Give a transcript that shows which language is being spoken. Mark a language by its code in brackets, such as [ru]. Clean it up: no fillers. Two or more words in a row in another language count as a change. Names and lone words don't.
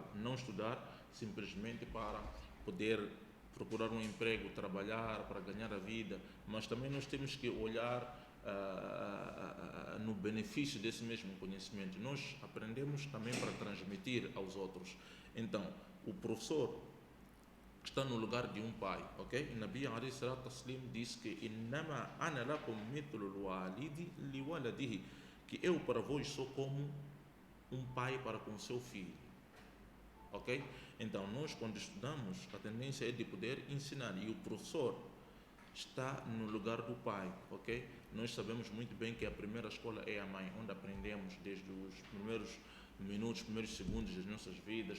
[pt] Não estudar simplesmente para poder procurar um emprego, trabalhar, para ganhar a vida, mas também nós temos que olhar no benefício desse mesmo conhecimento. Nós aprendemos também para transmitir aos outros. Então, o professor está no lugar de um pai, ok? [ar] نبي عليه الصلاة التسليم [pt] disse que [ar] إنما أنا لكم مثل الوالد لولده, [pt] que eu para vós sou como um pai para com seu filho, ok? Então, nós quando estudamos, a tendência é de poder ensinar, e o professor está no lugar do pai, ok? Nós sabemos muito bem que a primeira escola é a mãe, onde aprendemos desde os primeiros minutos, primeiros segundos das nossas vidas.